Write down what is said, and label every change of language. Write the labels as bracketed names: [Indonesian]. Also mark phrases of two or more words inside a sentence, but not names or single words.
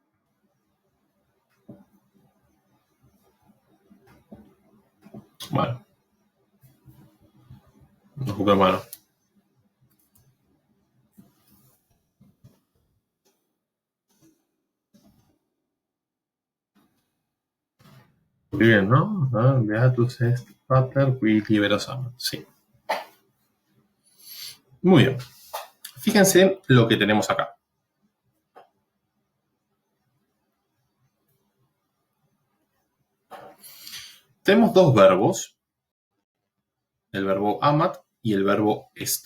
[Spanish] Bueno. No copia mano. Muy bien, ¿no? [Latin] Beatus est pater qui liberos amat. [Spanish] Sí. Muy bien. Fíjense lo que tenemos acá. Tenemos dos verbos, el verbo amat y el verbo est.